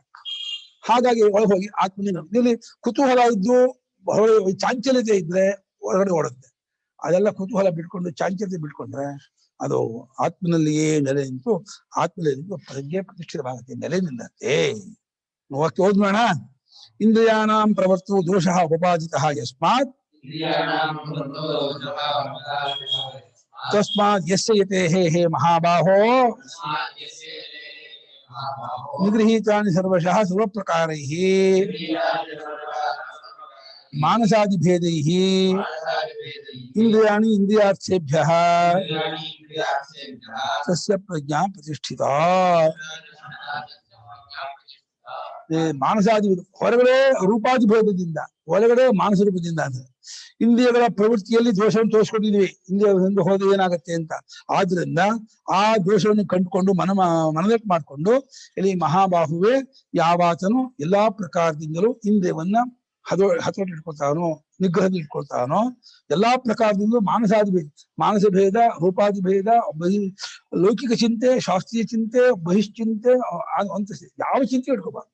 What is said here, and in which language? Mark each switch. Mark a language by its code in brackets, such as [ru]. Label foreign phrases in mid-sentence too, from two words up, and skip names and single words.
[kn] ಹಾಗಾಗಿ ಒಳಗೆ ಹೋಗಿ ಆತ್ಮನಿಂದ ಇಲ್ಲಿ ಕುತೂಹಲ ಇದ್ದು ಚಾಂಚಲ್ಯತೆ ಇದ್ರೆ ಹೊರಗಡೆ ಓಡುತ್ತೆ. ಅದೆಲ್ಲ ಕುತೂಹಲ ಬಿಟ್ಕೊಂಡು ಚಾಂಚಲ್ಯತೆ ಬಿಟ್ಕೊಂಡ್ರೆ ಅದು ಆತ್ಮನಲ್ಲಿಯೇ ನೆಲೆ ನಿಂತು ಆತ್ಮನಲ್ಲಿ ಪ್ರಜ್ಞೆ ಪ್ರತಿಷ್ಠಿತವಾಗುತ್ತೆ, ನೆಲೆ ನಿಲ್ಲತ್ತೆ. ವಾಕ್ಯ ಓದ್ಬೇಡ. [sa] ಇಂದ್ರಿಯಾಣಾಂ ಪ್ರವರ್ತೋ ದೋಷಃ ಉಪಪಾದಿತಃ ಯಸ್ಮಾತ್ ತಸ್ಮಾತ್ ಯಸ್ಯ ಯತೇಃ ಹೇ ಮಹಾಬಾಹೋ ನಿಗೃಹೀತಾನಿ ಸರ್ವಶಃ ಸರ್ವಪ್ರಕಾರೈಃ ಮಾನಸಾದಿಭೇದೈಃ ಇಂದ್ರಿಯಾಣಿ ಇಂದ್ರಿಯಾರ್ಥೇಭ್ಯಃ ತಸ್ಯ ಪ್ರಜ್ಞಾ ಪ್ರತಿಷ್ಠಿತಾ. [kn] ಮಾನಸಾದಿ ಹೊರಗಡೆ ರೂಪಾದಿಭೇದದಿಂದ, ಒಳಗಡೆ ಮಾನಸ ರೂಪದಿಂದ ಅಂದ್ರೆ ಇಂದ್ರಿಯಗಳ ಪ್ರವೃತ್ತಿಯಲ್ಲಿ ದೋಷವನ್ನು ತೋರಿಸ್ಕೊಂಡಿದ್ವಿ, ಇಂದ್ರಿಯದಿಂದ ಹೋದ ಏನಾಗತ್ತೆ ಅಂತ. ಆದ್ರಿಂದ ಆ ದೋಷವನ್ನು ಕಂಡುಕೊಂಡು ಮನದಟ್ಟು ಮಾಡಿಕೊಂಡು ಇಲ್ಲಿ ಮಹಾಬಾಹುವೆ ಯಾವಾತನು ಎಲ್ಲಾ ಪ್ರಕಾರದಿಂದಲೂ ಇಂದ್ರಿಯವನ್ನ ಹತೋಟಿ ಇಟ್ಕೊಳ್ತಾನೋ, ನಿಗ್ರಹದಲ್ಲಿ ಇಟ್ಕೊಳ್ತಾನೋ, ಎಲ್ಲಾ ಪ್ರಕಾರದಿಂದಲೂ ಮಾನಸ ಭೇದ, ರೂಪಾದಿ ಭೇದ, ಲೌಕಿಕ ಚಿಂತೆ, ಶಾಸ್ತ್ರೀಯ ಚಿಂತೆ, ಬಹಿಶ್ಚಿಂತೆ ಅಂತ ಯಾವ ಚಿಂತೆ ಇಟ್ಕೋಬಾರ್ದು.